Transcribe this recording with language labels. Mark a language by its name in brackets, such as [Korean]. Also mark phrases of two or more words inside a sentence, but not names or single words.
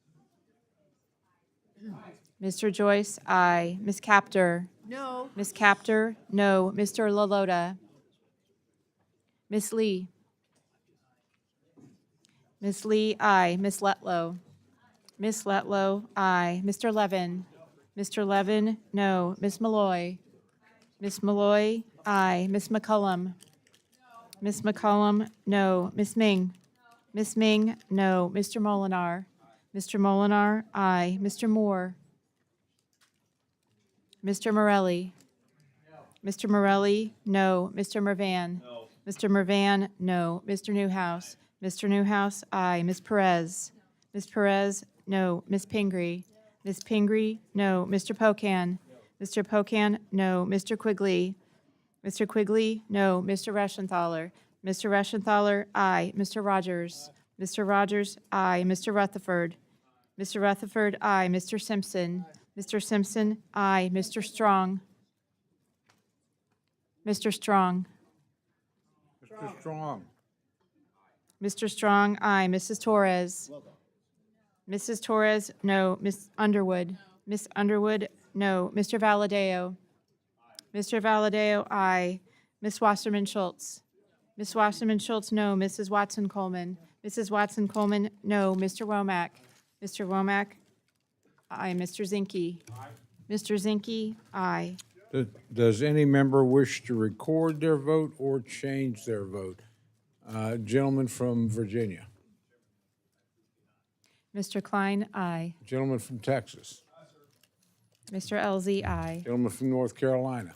[English] Mr. Joyce, aye. Ms. Capter? No. Ms. Capter, no. Mr. Lalota? Ms. Lee? Ms. Lee, aye. Ms. Letlow? Ms. Letlow, aye. Mr. Levin? Mr. Levin, no. Ms. Malloy? Ms. Malloy, aye. Ms. McCullum? Ms. McCullum, no. Ms. Ming? Ms. Ming, no. Mr. Molinar? Mr. Molinar, aye. Mr. Moore? Mr. Morelli? Mr. Morelli, no. Mr. Mervan? No. Mr. Mervan, no. Mr. Newhouse? Mr. Newhouse, aye. Ms. Perez? Ms. Perez, no. Ms. Pingree? Ms. Pingree, no. Mr. Pocan? Mr. Pocan, no. Mr. Quigley? Mr. Quigley, no. Mr. Reschenthaler? Mr. Reschenthaler, aye. Mr. Rogers? Mr. Rogers, aye. Mr. Rutherford? Mr. Rutherford, aye. Mr. Simpson? Mr. Simpson, aye. Mr. Strong? Mr. Strong? Mr. Strong. Mr. Strong, aye. Mrs. Torres? Mrs. Torres, no. Ms. Underwood? Ms. Underwood, no. Mr. Valadeo? Mr. Valadeo, aye. Ms. Wasserman Schultz? Ms. Wasserman Schultz, no. Mrs. Watson Coleman? Mrs. Watson Coleman, no. Mr. Womack? Mr. Womack, aye. Mr. Zinke? Mr. Zinke, aye. Does any member wish to record their vote or change their vote? Gentleman from Virginia. Mr. Klein, aye. Gentleman from Texas. Mr. Elzey, aye. Gentleman from North Carolina.